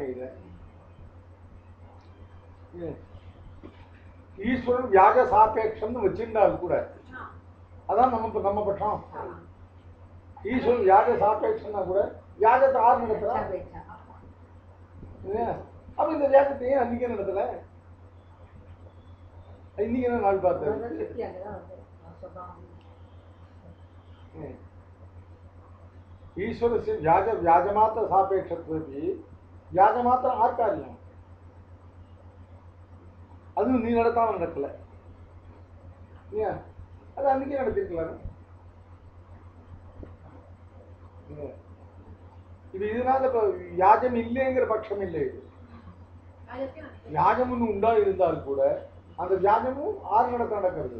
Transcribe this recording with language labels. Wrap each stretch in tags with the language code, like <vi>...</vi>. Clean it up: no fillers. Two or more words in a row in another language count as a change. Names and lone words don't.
<ta>இதை ஈஸ்வரன் வியாஜ சாபேட்சம்னு வச்சிருந்தாலும் கூட அதான் நம்ம பட்சம். ஈஸ்வரன் வியாஜ சாபேட்சம்னா கூட வியாஜத்தை ஆறு நடத்துறா. அப்ப இந்த வியாஜத்தையும் அன்னைக்கே நடத்தல, இன்னைக்கு என்ன நாள் பார்த்தேன்.</ta> <sa>ईश्वरस्य व्याजमात्र सापेक्षत्वे व्याजमात्र आकार्यम</sa> <ta>அது நீ நடத்தாம நடக்கல, அது அன்னைக்கே நடத்திருக்கலாம். இது இதனால இப்ப வியாஜம் இல்லைங்கிற பட்சம் இல்லை. இது வியாஜம் உண்டா இருந்தால் கூட அந்த வியாஜமும் ஆறு நடக்கிறது.</ta>